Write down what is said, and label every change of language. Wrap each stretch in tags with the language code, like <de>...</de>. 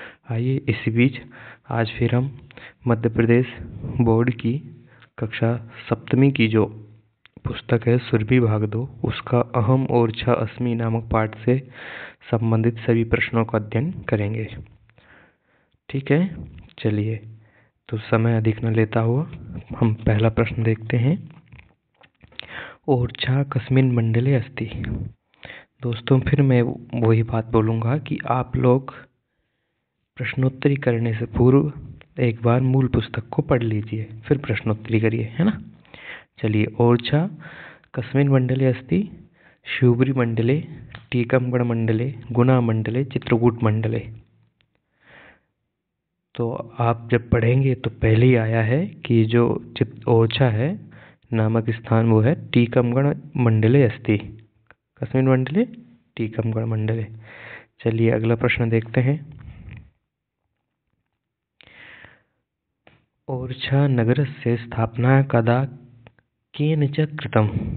<hi>आइए इसी बीच आज फिर हम मध्य प्रदेश बोर्ड की कक्षा 7वीं की जो पुस्तक है सुरभि भाग 2, उसका अहम और छ अस्मि नामक पाठ से संबंधित सभी प्रश्नों का अध्ययन करेंगे। ठीक है, चलिए तो समय अधिक न लेता हुआ हम पहला प्रश्न देखते हैं।</hi> <sa>ओरछा कस्मिन् मंडले अस्ति।</sa> <hi>दोस्तों, फिर मैं वही बात बोलूँगा कि आप लोग प्रश्नोत्तरी करने से पूर्व एक बार मूल पुस्तक को पढ़ लीजिए, फिर प्रश्नोत्तरी करिए, है ना। चलिए,</hi> <sa>ओरछा कस्मिन् मंडले अस्ति। शिवपुरी मंडले, टीकमगढ़ मंडले, गुना मंडले, चित्रकूट मंडले।</sa> <hi>तो आप जब पढ़ेंगे तो पहले ही आया है कि जो ओरछा है नामक स्थान वो है</hi> <sa>टीकमगढ़ मंडले अस्ति। कस्मिन् मंडले? टीकमगढ़ मंडले।</sa> <hi>चलिए अगला प्रश्न देखते हैं।</hi> <sa>ओरछा नगरस्य स्थापना कदा केन च कृतम्।</sa>